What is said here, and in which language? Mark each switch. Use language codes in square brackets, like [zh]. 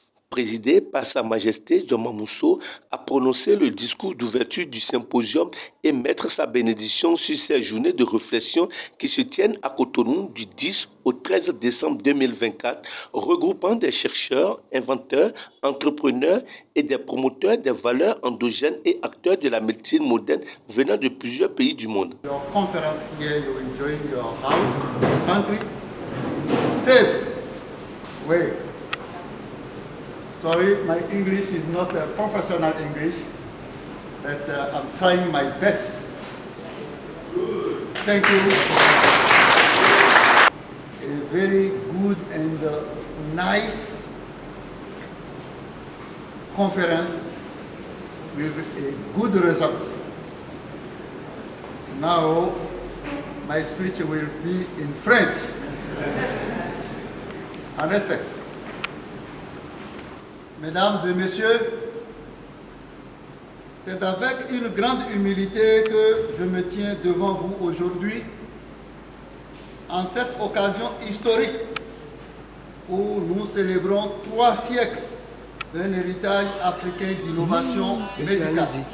[fr] Présidé par Sa Majesté Djoma Mousso, a prononcé le discours d'ouverture du symposium et mettre sa bénédiction sur ces journées de réflexion qui se tiennent à Cotonou du 10 au 13 décembre 2024, regroupant des chercheurs, inventeurs, entrepreneurs et des promoteurs des valeurs endogènes et acteurs de la médecine moderne venant de plusieurs pays du monde. [en] Your conference here, you enjoying your house, your country, safe way. Sorry, my English is not a professional English, but I'm trying my best. Thank you. A very good and nice conference with a good result. Now, my speech will be in French. Understand? [fr] Mesdames et messieurs, c'est avec une grande humilité que je me tiens devant vous aujourd'hui en cette occasion historique où nous célébrons 3 siècles d'un héritage africain d'innovation médicale.